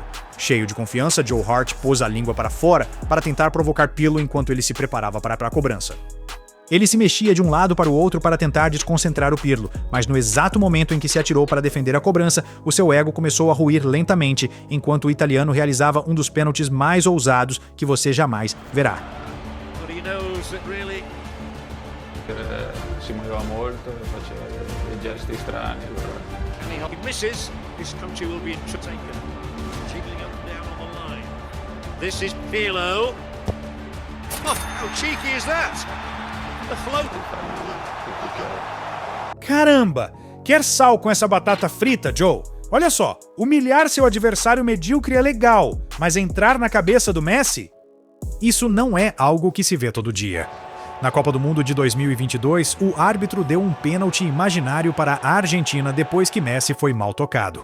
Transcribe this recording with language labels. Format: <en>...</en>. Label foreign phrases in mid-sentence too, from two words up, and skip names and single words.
<pt>Cheio de confiança, Joe Hart pôs a língua para fora para tentar provocar Pirlo enquanto ele se preparava para a cobrança. Ele se mexia de um lado para o outro para tentar desconcentrar o Pirlo, mas no exato momento em que se atirou para defender a cobrança, o seu ego começou a ruir lentamente, enquanto o italiano realizava um dos pênaltis mais ousados que você jamais verá.</pt> <it>Si muoveva molto, faceva dei gesti strani.</it> <en>He misses. This country will be taken. Jiggling up and down on the line. This is Pirlo. Oh, how cheeky is that? The float.</en> <pt>Caramba! Quer sal com essa batata frita, Joe? Olha só, humilhar seu adversário medíocre é legal, mas entrar na cabeça do Messi? Isso não é algo que se vê todo dia. Na Copa do Mundo de 2022, o árbitro deu um pênalti imaginário para a Argentina depois que Messi foi mal tocado.</pt>